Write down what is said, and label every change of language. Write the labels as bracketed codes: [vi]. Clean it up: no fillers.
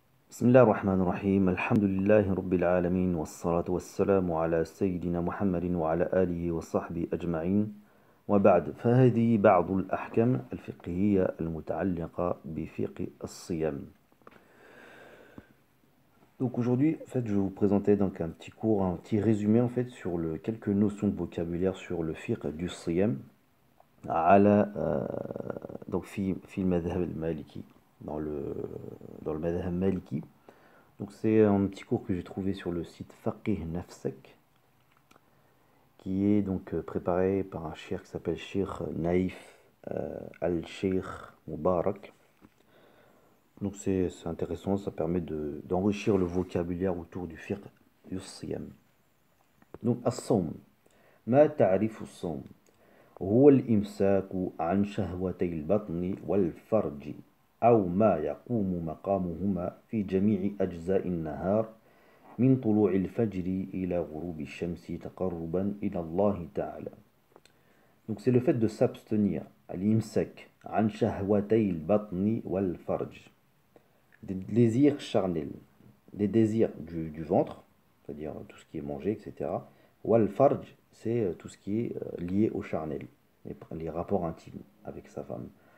[ar] بسم الله الرحمن الرحيم الحمد لله رب العالمين والصلاة والسلام على سيدنا محمد وعلى آله وصحبه أجمعين وبعد فهذه بعض الأحكام الفقهية المتعلقة بفقه الصيام. [fr] Donc aujourd'hui, en fait, je vais vous présenter donc un petit cours, un petit résumé en fait sur quelques notions de vocabulaire sur le fiqh du siyam [ar] على [fr] donc [ar] في المذهب المالكي [fr] dans le madhhab maliki. Donc c'est un petit cours que j'ai trouvé sur le site Faqih Nafsak, qui est donc préparé par un cheikh qui s'appelle Cheikh Naïf Al-Cheikh Mubarak. Donc c'est intéressant, ça permet d'enrichir le vocabulaire autour du fiqh du siyam. Donc as-sawm. [ar] ما تعرف الصوم هو الإمساك عن شهوتي البطن والفرج أو ما يقوم مقامهما في جميع أجزاء النهار من طلوع الفجر إلى غروب الشمس تقربا إلى الله تعالى. [fr] Donc c'est le fait de s'abstenir, al-imsak, [ar] عن شهوتي البطن والفرج, [fr] des désirs charnels, des désirs du ventre, c'est-à-dire tout ce qui est mangé, etc. Wal-farj, c'est tout ce qui est lié au charnel, les rapports intimes avec sa femme.